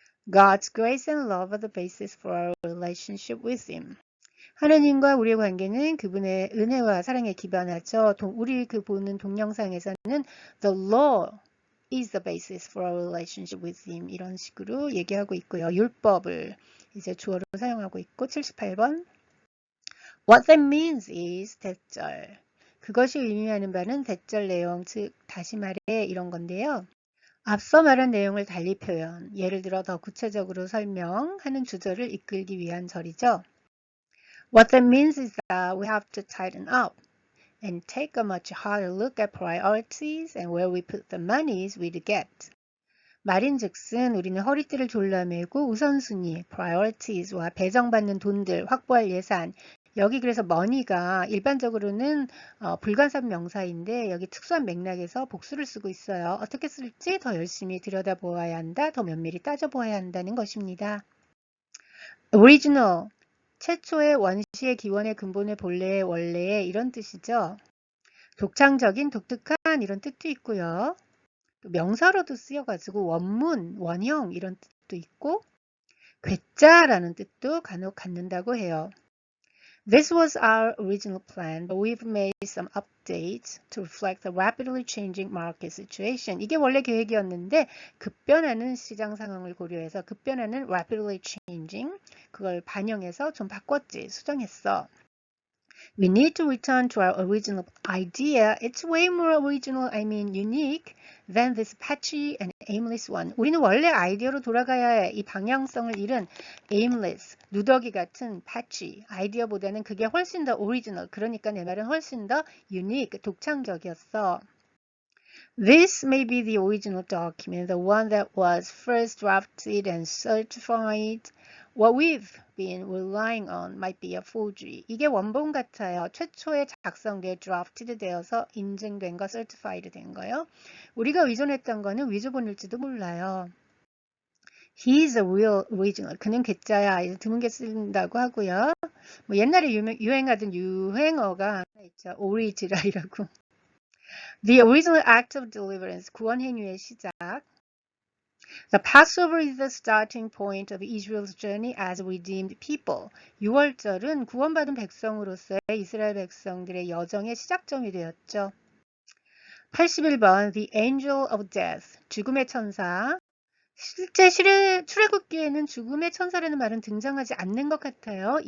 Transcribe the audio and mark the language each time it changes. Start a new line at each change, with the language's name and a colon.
English: God's grace and love are the basis for our relationship with Him.
Korean: 하나님과 우리의 관계는 그분의 은혜와 사랑에 기반하죠. 우리 보는 동영상에서는
English: The law is the basis for our relationship with Him.
Korean: 이런 식으로 얘기하고 있고요. 율법을 이제 주어로 사용하고 있고 78번.
English: What that means is 대절.
Korean: 그것이 의미하는 바는 대절 내용, 즉 다시 말해 이런 건데요. 앞서 말한 내용을 달리 표현, 예를 들어 더 구체적으로 설명하는 주절을 이끌기 위한 절이죠.
English: What that means is that we have to tighten up and take a much harder look at priorities and where we put the monies we get.
Korean: 말인즉슨 우리는 허리띠를 졸라매고 우선순위, priorities와 배정받는 돈들, 확보할 예산, 여기 그래서 money가 일반적으로는 불관섭 명사인데 여기 특수한 맥락에서 복수를 쓰고 있어요. 어떻게 쓸지 더 열심히 들여다보아야 한다, 더 면밀히 따져보아야 한다는 것입니다. Original, 최초의 원시의 기원의 근본의 본래의 원래의 이런 뜻이죠. 독창적인 독특한 유사한 이런 뜻도 있고요. 또 명사로도 쓰여가지고 원문, 원형 이런 뜻도 있고 괴짜라는 뜻도 간혹 갖는다고 해요.
English: This was our original plan, but we've made some updates to reflect the rapidly changing market situation.
Korean: 이게 원래 계획이었는데 급변하는 시장 상황을 고려해서 급변하는
English: rapidly changing
Korean: 그걸 반영해서 좀 바꿨지, 수정했어.
English: We need to return to our original idea. It's way more original, I mean unique, than this patchy and aimless one.
Korean: 우리는 원래 아이디어로 돌아가야 해. 이 방향성을 잃은 aimless, 누더기 같은 patchy 아이디어보다는 그게 훨씬 더 original. 그러니까 내 말은 훨씬 더 unique, 독창적이었어.
English: This may be the original document, the one that was first drafted and certified. What we've been relying on might be a forgery.
Korean: 이게 원본 같아요. 최초에 작성돼 drafted 되어서 인증된 거, certified 된 거요. 우리가 의존했던 거는 위조본일지도 몰라요.
English: He's a real original.
Korean: 그는 괴짜야. 드문게 쓴다고 하고요. 뭐 옛날에 유행하던 유행어가 하나 있죠. 오리지랄이라고.
English: The original act of deliverance.
Korean: 구원 행위의 시작.
English: The Passover is the starting point of Israel's journey as redeemed people.
Korean: 6월절은 구원받은 백성으로서의 이스라엘 백성들의 여정의 시작점이 되었죠.
English: 81번 The Angel of Death.
Korean: 죽음의 천사. 실제 출애굽기에는 죽음의 천사라는 말은 등장하지 않는 것 같아요.